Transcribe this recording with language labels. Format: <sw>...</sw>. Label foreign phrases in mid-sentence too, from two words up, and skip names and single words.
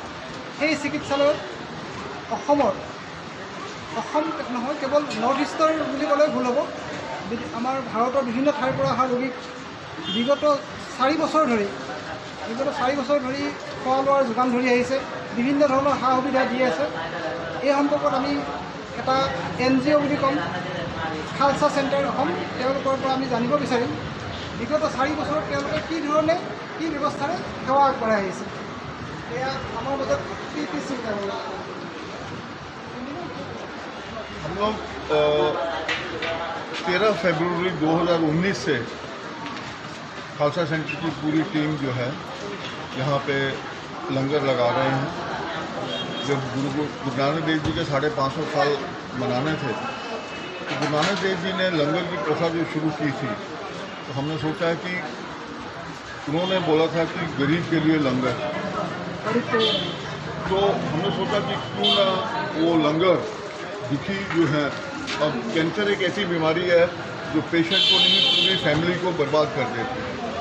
<as>সেই চিকিৎসালয়ত অসম নহয়, কেৱল নৰ্থ ইষ্টৰ বুলি ক'লে ভুল হ'ব, আমাৰ ভাৰতৰ বিভিন্ন ঠাইৰ পৰা অহা ৰোগীক বিগত 4 বছৰ ধৰি খোৱা লোৱাৰ যোগান ধৰি আহিছে, বিভিন্ন ধৰণৰ সা সুবিধা দি আছে। এই সম্পৰ্কত আমি এটা NGO বুলি ক'ম, খালছা চেণ্টাৰ অসম, তেওঁলোকৰ পৰা আমি জানিব বিচাৰিম বিগত 4 বছৰত তেওঁলোকে কি ধৰণে কি ব্যৱস্থাৰে সেৱা আগবঢ়াই আহিছে। এয়া আমাৰ মাজত কি চিন্তা কৰে।</as> <hi>हम लोग 13 फरवरी 2019 से खालसा सेंटर की पूरी टीम जो है यहाँ पे लंगर लगा रहे हैं। जब गुरु नानक देव जी के 550 साल मनाने थे तो गुरु नानक देव जी ने लंगर की प्रथा जो शुरू की थी, तो हमने सोचा कि उन्होंने बोला था कि गरीब के लिए लंगर, तो हमने सोचा कि क्यों ना वो लंगर दुखी जो है, अब कैंसर एक ऐसी बीमारी है जो पेशेंट को नहीं पूरी फैमिली को बर्बाद कर देती है।</hi>